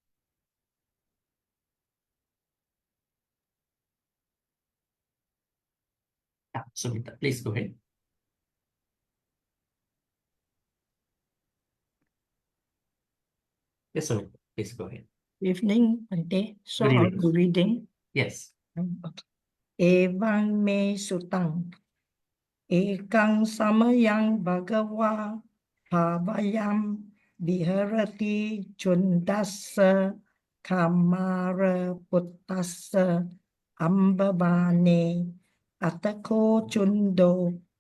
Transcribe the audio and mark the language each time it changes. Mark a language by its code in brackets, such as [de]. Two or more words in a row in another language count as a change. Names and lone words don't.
[en] Sumita, please go ahead. Yes, Sumita, please go ahead. Evening, Bhante. So Good I'll evening. be reading. Yes. [pi] Evang me sutang. Ekang samayang bhagava bhavayam viharati chundassa kamara puttassa ambavane atako chundo